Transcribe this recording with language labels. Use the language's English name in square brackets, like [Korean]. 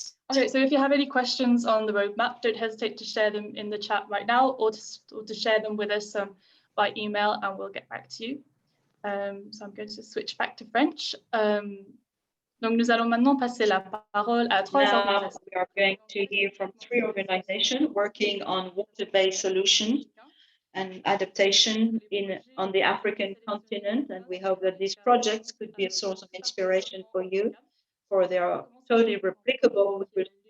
[English] Okay, so if you have any questions on the roadmap, don't hesitate to share them in the chat right now, or to share them with us by email, and we'll get back to you. So I'm going to switch back to French. [French] Donc, nous allons maintenant passer la parole à trois organisations. [English] We are going to hear from 3 organizations working on water-based solutions and adaptation on the African continent, and we hope that these projects could be a source of inspiration for you, for they are totally replicable with